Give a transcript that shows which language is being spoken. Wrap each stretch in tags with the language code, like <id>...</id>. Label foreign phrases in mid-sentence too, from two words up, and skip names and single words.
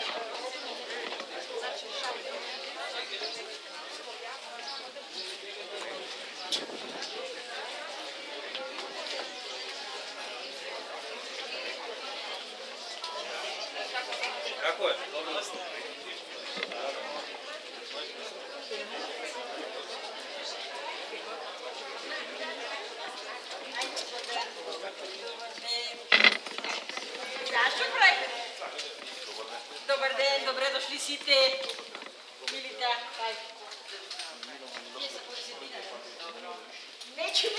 <sr>Kako je? Dobro da ste.</sr> <mk>Dobar den, добре дошли сите. Милите,</mk> <sr>хай. Neću.</sr>